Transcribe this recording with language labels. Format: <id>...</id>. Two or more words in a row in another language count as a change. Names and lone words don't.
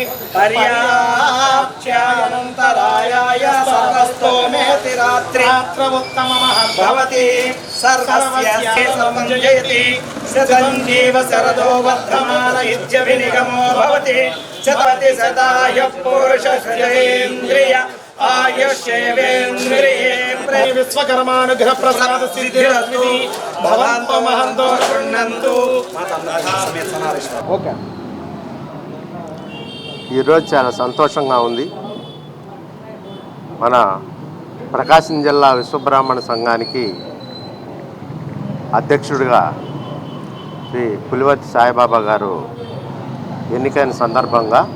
<sa>पर्याप्त्यानन्तरायाय सर्वस्तोमेति रात्रिमुत्तममः भवति सर्वस्य समञ्जयति सञ्जीव शरदो वर्धमान इत्यभिनिगमो भवति शतति सदाय पुरुषश्रेन्द्रिय आयुष्येवेन्द्रिये विश्वकर्मानुग्रह प्रसाद सिद्धिरस्तु भवन्तु महन्तो शृण्वन्तु.</sa> <te>ఓకే, ఈరోజు చాలా సంతోషంగా ఉంది. మన ప్రకాశం జిల్లా విశ్వబ్రాహ్మణ సంఘానికి అధ్యక్షుడిగా శ్రీ పులివర్తి సాయిబాబా గారు ఎన్నికైన సందర్భంగా</te>